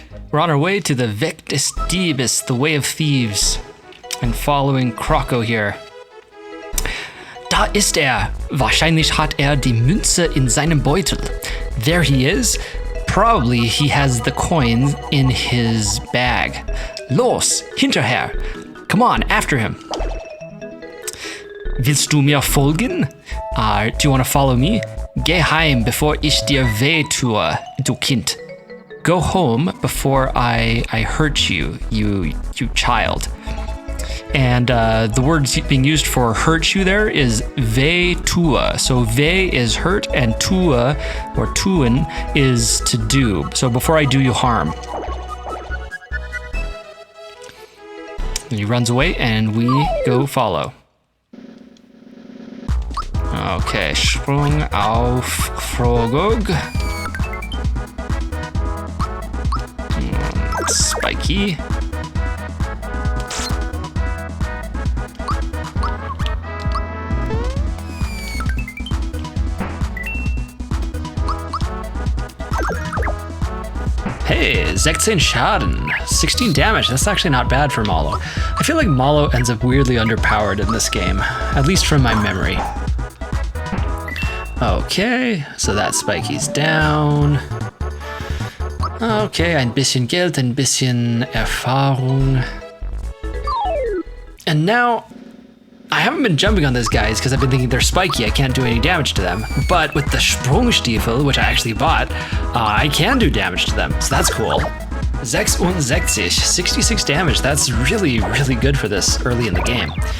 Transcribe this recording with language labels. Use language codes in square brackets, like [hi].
[en] We're on our way to the [de] Weg des Diebes, [en] the way of thieves, and following Croco here. [de] Da ist er. Wahrscheinlich hat die Münze in seinem Beutel. [en] There he is. Probably he has the coin in his bag. [de] Los, hinterher. [en] Come on, after him. [de] Willst du mir folgen? [en] Do you want to follow me? [de] Geh heim, bevor ich dir weh tue, du Kind. [en] Go home before I hurt you, you child. And the word being used for hurt you there is [de] weh tue. [en] So weh is hurt and tue or tun is to do. So before I do you harm. And he runs away and we go follow. [de] Okay, Sprung auf Frogog. [en] Spiky. Hey, [de] 16 Schaden, [en] 16 damage. That's actually not bad for Mallow. I feel like Mallow ends up weirdly underpowered in this game, at least from my memory. Okay, so that Spiky's down. [de] Okay, ein bisschen Geld, ein bisschen Erfahrung. [en] And now, I haven't been jumping on these guys because I've been thinking they're spiky, I can't do any damage to them. But with the Sprungstiefel, which I actually bought, I can do damage to them, so that's cool. 66 damage, that's really, really good for this early in the game.